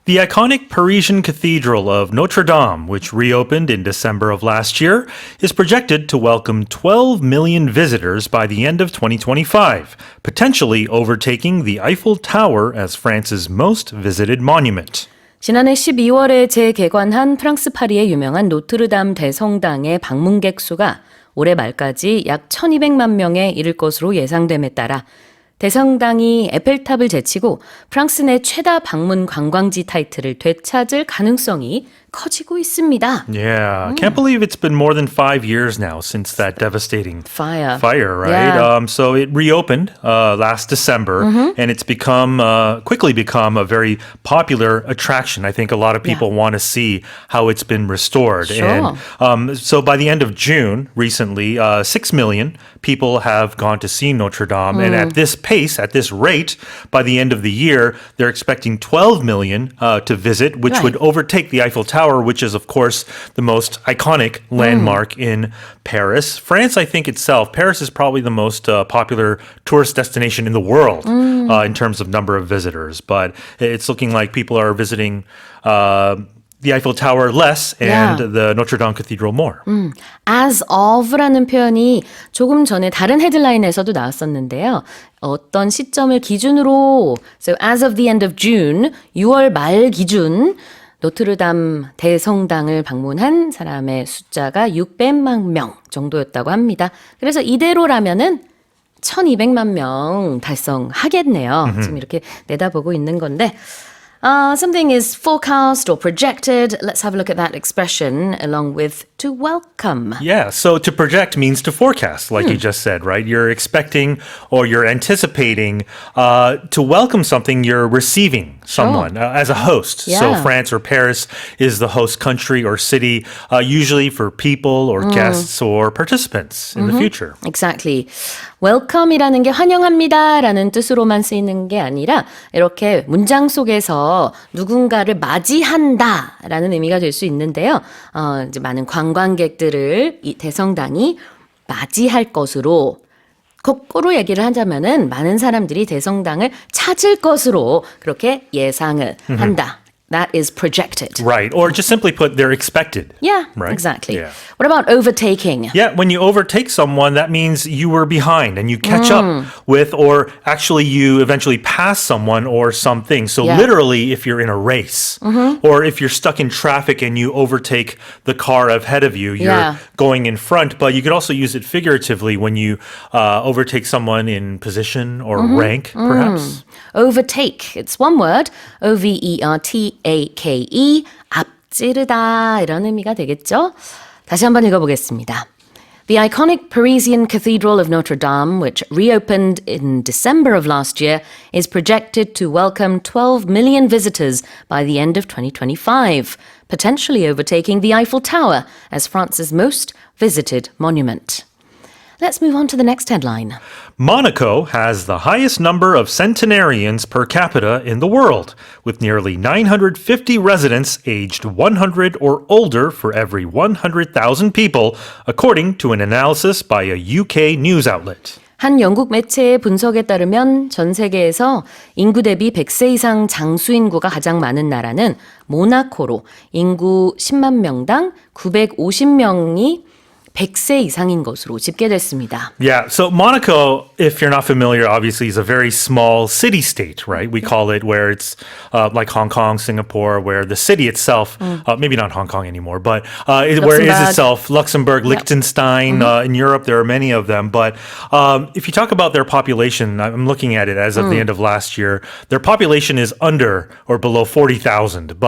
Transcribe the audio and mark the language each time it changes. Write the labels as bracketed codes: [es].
[en] The iconic Parisian Cathedral of Notre Dame, which reopened in December of last year, is projected to welcome 12 million visitors by the end of 2025, potentially overtaking the Eiffel Tower as France's most visited monument. [ko] 지난해 12월에 재개관한 프랑스 파리의 유명한 노트르담 대성당의 방문객 수가 올해 말까지 약 1200만 명에 이를 것으로 예상됨에 따라 대성당이 에펠탑을 제치고 프랑스 내 최다 방문 관광지 타이틀을 되찾을 가능성이 커지고 있습니다. [en] Yeah, can't believe it's been more than 5 years now since that devastating Fire, right? Yeah. So it reopened last December, and it's quickly become a very popular attraction. I think a lot of people want to see how it's been restored. Sure. And so by the end of June, recently, 6 million people have gone to see Notre Dame, and at this pace, at this rate, by the end of the year, they're expecting 12 million to visit, which would overtake the Eiffel Tower, which is, of course, the most iconic landmark in Paris. France, I think itself, Paris is probably the most popular tourist destination in the world in terms of number of visitors. But it's looking like people are visiting the Eiffel Tower less and the Notre Dame Cathedral more. As of [ko] 라는 표현이 조금 전에 다른 헤드라인에서도 나왔었는데요. 어떤 시점을 기준으로, [en] so as of the end of June, [ko] 6월 말 기준 노트르담 대성당을 방문한 사람의 숫자가 600만 명 정도였다고 합니다. 그래서 이대로라면은 1200만 명 달성하겠네요. 지금 이렇게 내다보고 있는 건데 [en] something is forecast or projected. Let's have a look at that expression along with to welcome. Yeah, so to project means to forecast, like you just said, right? You're expecting or you're anticipating to welcome something, you're receiving someone as a host. Yeah. So France or Paris is the host country or city, usually for people or guests or participants in the future. Exactly. [ko] welcome이라는 게 환영합니다라는 뜻으로만 쓰이는 게 아니라 이렇게 문장 속에서 누군가를 맞이한다라는 의미가 될 수 있는데요. 이제 많은 관광객들을 이 대성당이 맞이할 것으로 거꾸로 얘기를 하자면은 많은 사람들이 대성당을 찾을 것으로 그렇게 예상을 한다. [en] That is projected. Right, or just simply put, they're expected. Yeah, right? exactly. Yeah. What about overtaking? Yeah, when you overtake someone, that means you were behind and you catch up with, or actually you eventually pass someone or something. So literally, if you're in a race or if you're stuck in traffic and you overtake the car ahead of you, you're going in front. But you could also use it figuratively when you overtake someone in position or rank, perhaps. Overtake. It's one word. O-V-E-R-T-A-K-E. [ko] 앞지르다 이런 의미가 되겠죠? 다시 한번 읽어보겠습니다. [en] The iconic Parisian Cathedral of Notre Dame, which reopened in December of last year, is projected to welcome 12 million visitors by the end of 2025, potentially overtaking the Eiffel Tower as France's most visited monument. Let's move on to the next headline. Monaco has the highest number of centenarians per capita in the world, with nearly 950 residents aged 100 or older for every 100,000 people, according to an analysis by a UK news outlet. [ko] 한 영국 매체의 분석에 따르면 전 세계에서 인구 대비 100세 이상 장수 인구가 가장 많은 나라는 모나코로 인구 10만 명당 950명이 100세 이상인 것으로 집계됐습니다. [en] Yeah, so Monaco, if you're not familiar, obviously is a very small city-state, right? We call it where it's like Hong Kong, Singapore, where the city itself, maybe not Hong Kong anymore, but where it is itself, Luxembourg, Liechtenstein, in Europe, there are many of them. But if you talk about their population, I'm looking at it as of the end of last year, their population is under or below 40,000.